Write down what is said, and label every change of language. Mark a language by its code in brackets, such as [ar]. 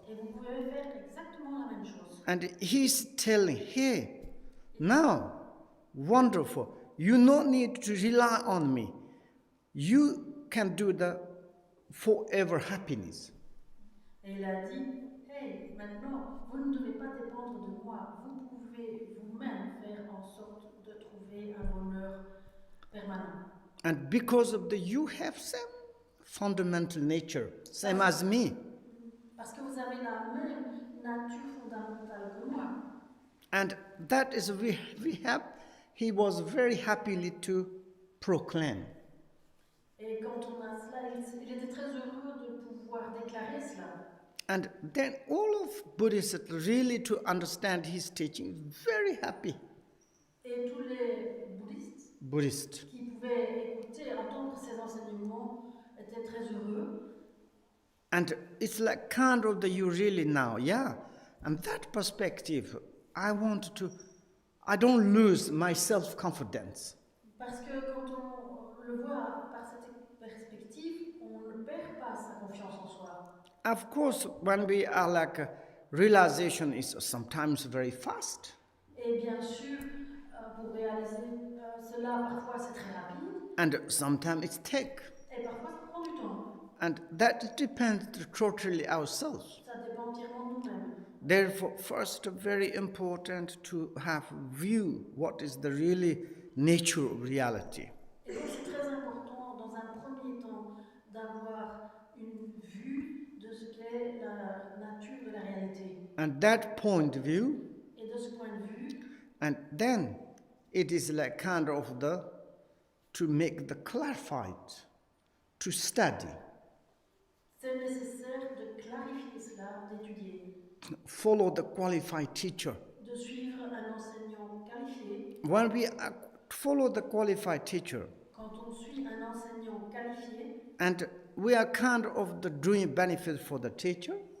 [fr] Et vous pouvez faire exactement la même chose. [en] And he's telling, hey, now, wonderful. You don't need to rely on me. You can do the forever happiness. [fr] Et il a dit, hey, maintenant, vous ne devez pas dépendre de moi. Vous pouvez vous-même faire en sorte de trouver un bonheur permanent. [en] And because of you have some fundamental nature, same as me. [fr] Parce que vous avez la même nature fondamentale que moi. [en] And that is he was very happily to proclaim. [fr] Et quand on a cela, il était très heureux de pouvoir déclarer cela. [en] And then all of Buddhists really to understand his teaching, very happy. [fr] Et tous les [en] Buddhist. [fr] qui pouvaient écouter, entendre ces enseignements étaient très heureux. [en] And it's like kind of you really now, yeah. And that perspective, I don't lose my self-confidence. [fr] Parce que quand on le voit par cette perspective, on ne perd pas sa confiance en soi. [en] Of course, when we are realization is sometimes very fast. [fr] Et bien sûr, pour réaliser cela, parfois c'est très rapide. [en] And sometimes it's take. [fr] Et parfois ça prend du temps. [en] And that depends totally ourselves. [fr] Ça dépend entièrement de nous-mêmes. [en] Therefore, first, very important to have view what is the really nature of reality. [fr] Et donc c'est très important, dans un premier temps, d'avoir une vue de ce qu'est la nature de la réalité. [en] And that point of view, [fr] Et de ce point de vue, [en] and then it is like kind of to make the clarified, to study, [fr] c'est nécessaire de clarifier cela, d'étudier, [en] follow the qualified teacher. [fr] de suivre un enseignant qualifié. [en] When we follow the qualified teacher, [fr] Quand on suit un enseignant qualifié, [en] and we are kind of the doing benefit for the teacher,